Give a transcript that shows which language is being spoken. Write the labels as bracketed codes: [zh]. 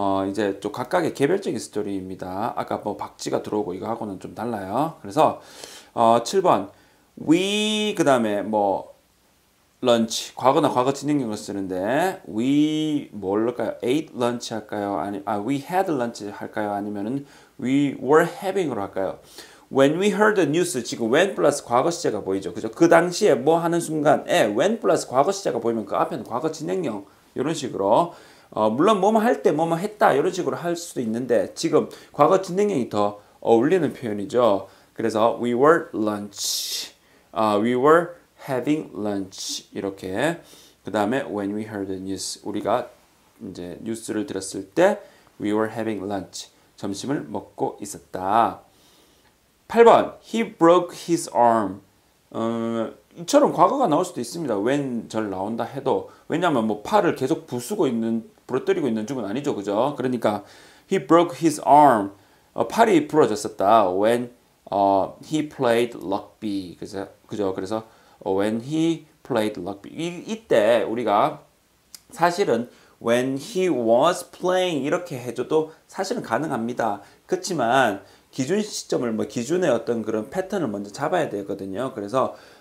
[ko] 이제 좀 각각의 개별적인 스토리입니다. 아까 뭐 박쥐가 들어오고 이거하고는 좀 달라요. 그래서 7번. We 그 다음에 뭐 lunch 과거나 과거 진행형을 쓰는데 we 뭘까요? [en] ate lunch 할까요? we had lunch 할까요? [ko] 아니면은 we were having으로 할까요? [en] When we heard the news 지금 when [ko] 플러스 과거 시제가 보이죠. 그죠? 그 당시에 뭐 하는 순간에 when 플러스 과거 시제가 보이면 그 앞에는 과거 진행형 이런 식으로 물론 뭐뭐 할 때 뭐뭐 했다 이런 식으로 할 수도 있는데 지금 과거 진행형이 더 어울리는 표현이죠. [en] 그래서 we were lunch we were having lunch 이렇게 그 다음에 when we heard the news [ko] 우리가 이제 뉴스를 들었을 때 [en] we were having lunch [ko] 점심을 먹고 있었다. 8번 [en] he broke his arm [ko] 이처럼 과거가 나올 수도 있습니다. when 절 나온다 해도 왜냐하면 뭐 팔을 계속 부러뜨리고 있는 중은 아니죠. 그죠? [en] 그러니까 he broke his arm [ko] 팔이 부러졌었다. [en] when he played rugby 그죠? [ko] 그래서 when he played rugby 이때 우리가 사실은 [en] when he was playing [ko] 이렇게 해줘도 사실은 가능합니다. 그렇지만 기준 시점을 기준의 어떤 그런 패턴을 먼저 잡아야 되거든요. 그래서